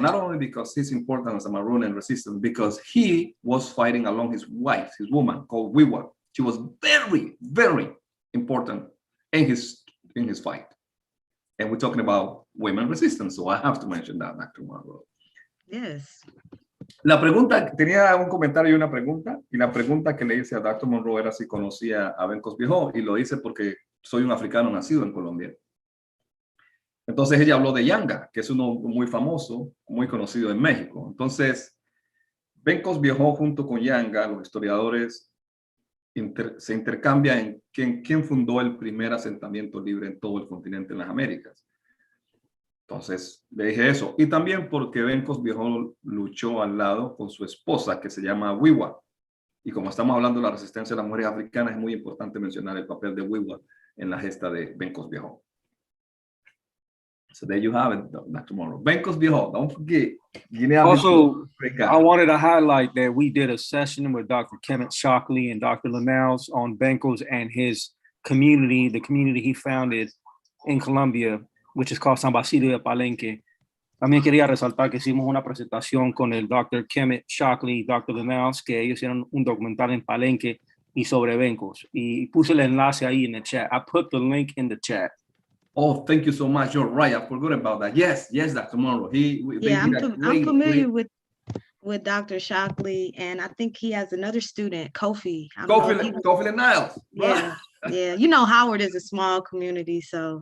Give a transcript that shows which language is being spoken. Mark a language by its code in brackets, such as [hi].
[en] Not only because he's important as a Maroon and resistance, because he was fighting along his wife, his woman called Wiwa. She was very, very important in his fight. And we're talking about women resistance. So I have to mention that, Dr. Monroe. Yes. [es] La pregunta, tenía un comentario y una pregunta, y la pregunta que le hice a Dr. Monroe era si conocía a Ben Cosbiejo, y lo hice porque soy un africano nacido en Colombia. Entonces ella habló de Yanga, que es uno muy famoso, muy conocido en México. Entonces, Ben Cosbiejo junto con Yanga, los historiadores se intercambian en quién fundó el primer asentamiento libre en todo el continente en las Américas. Entonces le dije eso. Y también porque Ben Cosbiejo luchó al lado con su esposa, que se llama Wiwa. Y como estamos hablando de la resistencia de las mujeres africanas, es muy importante mencionar el papel de Wiwa en la gesta de Ben Cosbiejo. [en] So there you have it, Dr. Monroe. Ben Cosbiejo, don't forget. Also, I wanted to highlight that we did a session with Dr. Kemet Shockley and Dr. Lanals on Benkos and his community, the community he founded in Colombia, which is called San Basilio de Palenque. [es] También quería resaltar que hicimos una presentación con el Dr. Kemet Shockley y Dr. Lanals, que ellos hicieron un documental en Palenque y sobre Benkos. Y puse el enlace ahí en el chat. [en] I put the link in the chat. Oh, thank you so much. You're right. I forgot about that. Yes, Dr. Monroe. I'm familiar with Dr. Shockley, and I think he has another student, Kofi. Kofi and Niles. Yeah, yeah. You know, Howard is a small community, so.